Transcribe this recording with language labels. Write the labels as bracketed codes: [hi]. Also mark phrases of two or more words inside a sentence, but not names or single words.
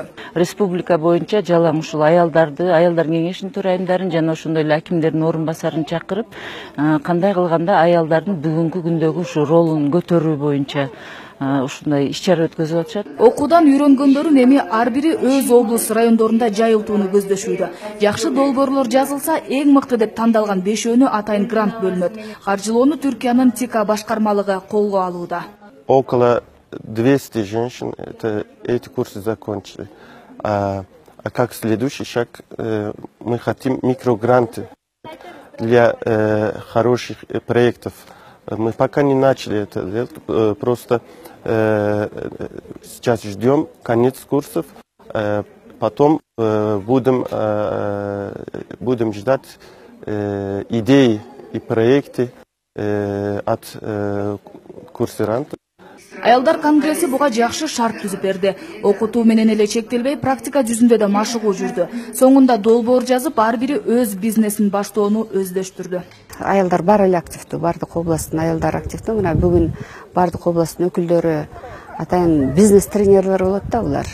[ky] Республика боюнча жалаң ушул аялдар кеңешинин төрайымдарын жана ошондой эле акимдердин орун басарын чакырып, кандай кылганда аялдардын бүгүнкү күндөгү ушу ролун көтөрүү боюнча ушундай иш-чара өткөзүп атышат. Окуудан үйрөнгөндөрүн эми ар бири өз облус райондорунда жайылтууну көздөшүүдө. Жакшы долбоорлор жазылса, эң мыкты деп тандалган 5өөнү атайын грант бөлүнөт. Каржылоону Түркиянын ТИКА башкармалыгы колго алууда. [ru] Около 200 женщин эти курсы закончили. А как следующий шаг мы хотим микрогранты для хороших проектов. Мы пока не начали это делать, просто сейчас ждем конец курсов, потом будем ждать идеи и проекты от курсантов. [ky] Аялдар конгресси буга жакшы шарт түзүп берди. Окутуу менен эле чектелбей, практика жүзүндө да машыгуу жүрдү. Соңунда долбоор жазып, ар бири өз бизнесин баштоону өздөштүрдү. Аялдар бар эле активдүү, бардык областтын аялдары активдүү. Мына бүгүн бардык областтын өкүлдөрү атайын бизнес тренерлер болот да, булар.